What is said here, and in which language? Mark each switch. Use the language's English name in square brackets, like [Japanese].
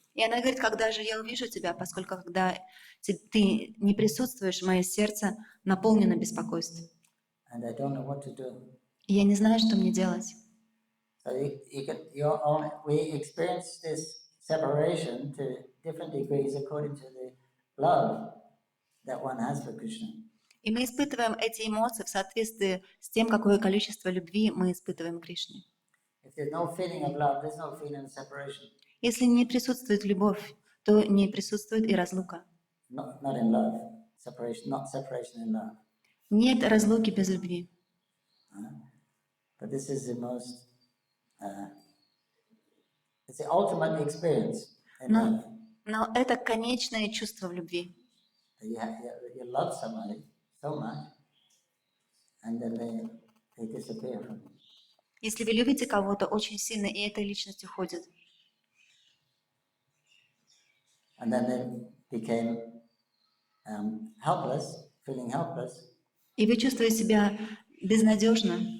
[Russian] И она говорит, когда же я увижу тебя, поскольку когда ты не присутствуешь, мое сердце наполнено беспокойством. [English] And I don't know what to do. [Russian] И я не знаю, что мне делать. [English] So we experience this separation to different degrees according to the love that one has for Krishna. [Russian] И мы испытываем эти эмоции в соответствии с тем, какое количество любви мы испытываем к Кришне. [English] If there's no feeling of love, there's no feeling of separation. [Russian] Если не присутствует любовь, то не присутствует и разлука. [English] Not in love, separation, not separation in love. [Russian] Нет разлуки без любви. [English] But this is the most, it's the ultimate experience in love. [Russian] Но это конечное чувство в любви. [English] You love somebody so much, and then they disappear from you. [Russian] Если вы любите кого-то очень сильно, и эта личность уходит. [English] And then they became helpless, feeling helpless. [Russian] И вы чувствуете себя безнадежно.